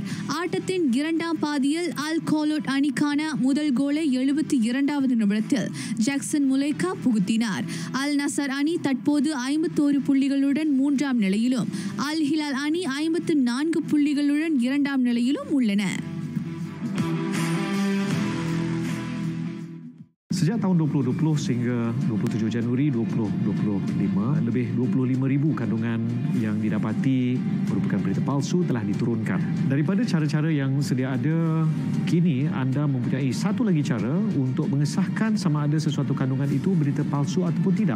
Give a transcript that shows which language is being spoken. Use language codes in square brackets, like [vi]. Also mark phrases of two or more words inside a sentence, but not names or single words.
[ta] ஆட்டத்தின் 2ஆம் பாதியில் அல் கோலோட் அணிக்கான முதல் கோலை 72வது நிமிடத்தில் ஜாக்சன் முலேக்கா புகுத்தினார். அல் நசர் அணி தற்போது 51 புள்ளிகளுடன் 3ஆம் நிலையிலும், அல் ஹிலால் அணி 54 புள்ளிகளுடன் 2ஆம் நிலையிலும் உள்ளன. [ms] Sejak tahun 2020 sehingga 27 Januari 2025, lebih 25,000 kandungan yang didapati merupakan berita palsu telah diturunkan. Daripada cara-cara yang sedia ada, kini anda mempunyai satu lagi cara untuk mengesahkan sama ada sesuatu kandungan itu berita palsu ataupun tidak.